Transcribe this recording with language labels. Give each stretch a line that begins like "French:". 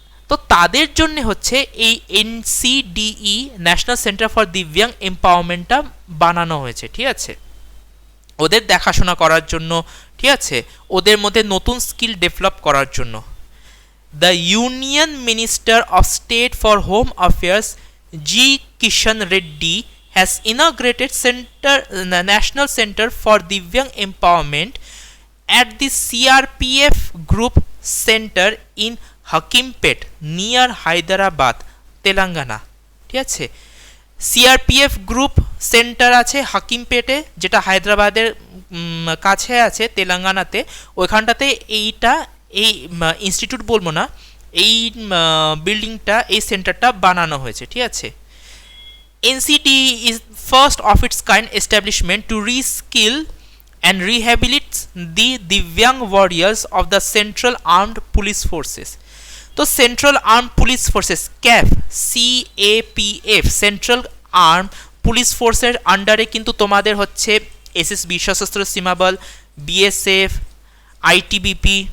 Bangla: তো তাদের জন্য হচ্ছে এই NCDE ন্যাশনাল সেন্টার ফর দিব্যাং এম্পাওয়ারমেন্টটা বানানো হয়েছে, ঠিক আছে, ওদের দেখাশোনা করার জন্য, ঠিক আছে, ওদের মধ্যে নতুন স্কিল ডেভেলপ করার জন্য।
English: The union minister of state for home affairs G. Kishan Reddy has inaugurated National Center for Divyang Empowerment at the CRPF Group Center in Hakimpet near Hyderabad, Telangana,
Bangla: ঠিক আছে। CRPF গ্রুপ সেন্টার আছে হাকিমপেটে, যেটা হায়দ্রাবাদের কাছে আছে তেলেঙ্গানাতে। ওইখানটাতে এই ইনস্টিটিউট বলবো না, এই বিল্ডিংটা, এই সেন্টারটা বানানো হয়েছে, ঠিক আছে।
English: NCDE is first of its kind establishment to reskill and rehabilitate the Divyang warriors of the Central Armed Police Forces.
Bangla: তো central arm police forces CAPF central arm police ফোর্সের আন্ডারে কিন্তু তোমাদের হচ্ছে SSB সশস্ত্র সীমাবল, BSF, ITBP,